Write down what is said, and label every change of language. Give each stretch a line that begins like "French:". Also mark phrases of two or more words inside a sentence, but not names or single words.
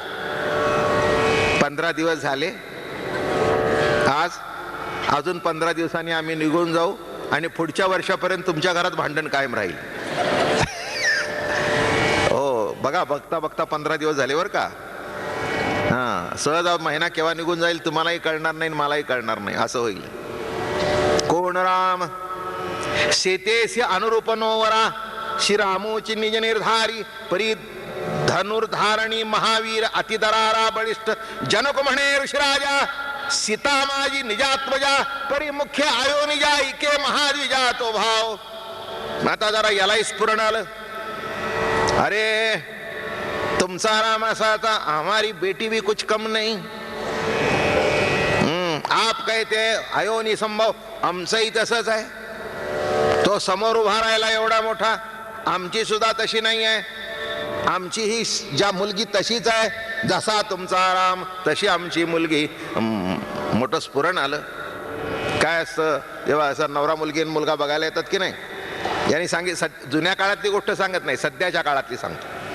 Marathi: 15 दिवस झाले, आज अजून 15 दिवसांनी आम्ही निघून जाऊ आणि पुढच्या वर्षापर्यंत तुमच्या घरात भांडण कायम राहील. हो बघा, बघता बघता 15 दिवस झाले बरं का. सहज महिना केव्हा निघून जाईल तुम्हालाही कळणार नाही, मलाही कळणार नाही, असं होईल. कोण राम सीतेशी अनुरूप नोवरा, श्रीरामोची निज निर्धारी, परी धनुर्धारणी महावीर, अतिदरारा बळिष्ठ. जनक म्हणे ऋषिराजा, सीता माझी निजात्मजा, परी मुख्य आयो निजा, इके महाद्विजा तो भाव. आता जरा यालाही स्फुरण आलं, अरे तुमचा राम असा था,
Hindi: हमारी बेटी भी कुछ कम नहीं. आप कहते अयोनी संभव,
Marathi: आमचंही तसंच आहे. तो समोर उभा राहिला एवढा मोठा, आमची सुद्धा तशी नाही आहे. आमची ही ज्या मुलगी तशीच आहे, जसा तुमचा राम तशी आमची मुलगी. मोठं स्फुरण आलं. काय असतं जेव्हा असं नवरा मुलगी आणि मुलगा बघायला येतात की नाही, यांनी जुन्या काळातली गोष्ट सांगत नाही, सध्याच्या काळातली सांगतो.